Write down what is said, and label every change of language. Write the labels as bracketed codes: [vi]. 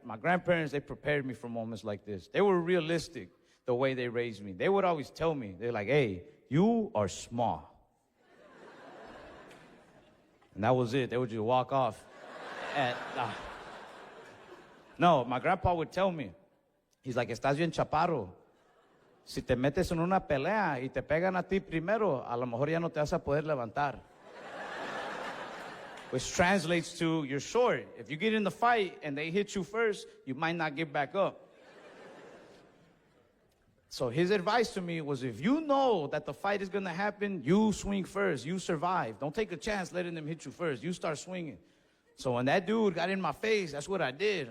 [en] My grandparents, they prepared me for moments like this. They were realistic the way they raised me. They would always tell me, they're like, hey, you are small. And that was it. They would just walk off. And, no, my grandpa would tell me, he's like, [es] estás bien chaparro. Si te metes en una pelea y te pegan a ti primero, a lo mejor ya no te vas a poder levantar. [en] Which translates to, you're short. If you get in the fight and they hit you first, you might not get back up. So his advice to me was, if you know that the fight is going to happen, you swing first. You survive. Don't take a chance letting them hit you first. You start swinging. So when that dude got in my face, that's what I did.